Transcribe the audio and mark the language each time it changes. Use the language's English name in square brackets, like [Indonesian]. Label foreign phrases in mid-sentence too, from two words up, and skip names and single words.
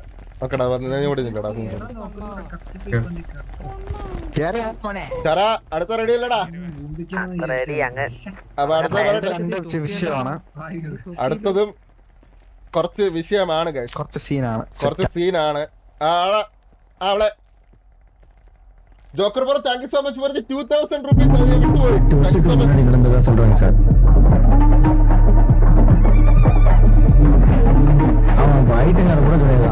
[Malayalam] ഓക്കെടാ ഞാൻ ഇവിടെ നില്ലടാ. ചറ അടുത്ത റെഡി അല്ലടാ? അപ്പൊ അടുത്ത പറയട്ടെ. വിഷയമാണ്, അടുത്തതും കുറച്ച് വിഷയമാണ് ഗൈസ്, കുറച്ച് സീനാണ്. [English] അവളെ Joker bro thank you so much for the 2000 rupees. [Tamil] சொல்றாங்க சார் அவன் ஐட்டங்கார கூட கிடையாது.